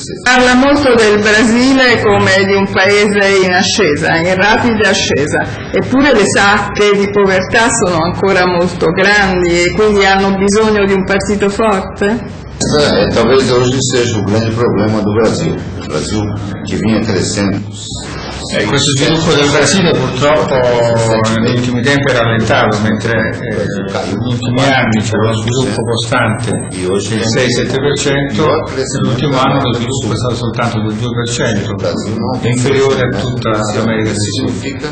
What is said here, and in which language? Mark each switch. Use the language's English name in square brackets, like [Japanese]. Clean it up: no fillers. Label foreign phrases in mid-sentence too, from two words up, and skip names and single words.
[Italian] Parla molto del Brasile come di un paese in ascesa, in rapida ascesa, eppure le sacche di povertà sono ancora molto grandi e quindi hanno bisogno di un partito forte? [Portuguese] Talvez hoje seja o grande problema do Brasil. O Brasil che vinha crescendo. [Italian] Questo sviluppo del Brasile purtroppo negli ultimi tempi è rallentato, mentre negli ultimi anni c'era uno sviluppo costante del 6-7%, nell'ultimo anno lo sviluppo è stato soltanto del 2%, è inferiore a tutta l'America del Sud.